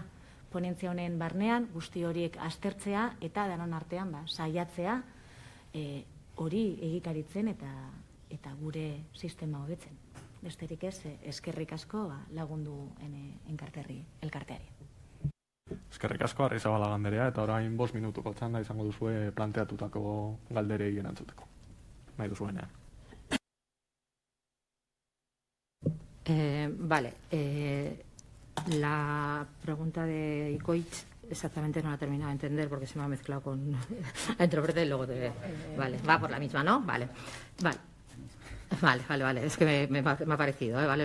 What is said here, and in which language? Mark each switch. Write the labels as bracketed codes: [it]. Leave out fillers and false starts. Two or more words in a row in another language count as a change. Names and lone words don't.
[eu] Ponentzia honen barnean, guzti horiek aztertzea, eta danon artean saiatzea hori egikaritzen eta gure sistema hobetzen. Besterik ez, eskerrik asko lagundu elkarteari. Eskerrik asko, Arrizabalaga anderea, eta orain 5 minutuko txanda izango duzue planteatutako galderei erantzuteko. Nahi duzuenean. [es] Vale. La pregunta de Ikoitz exactamente no la he terminado de entender porque se me ha mezclado con la intérprete y luego te... Vale, va por la misma, ¿no? Vale. Es que me ha parecido, ¿vale?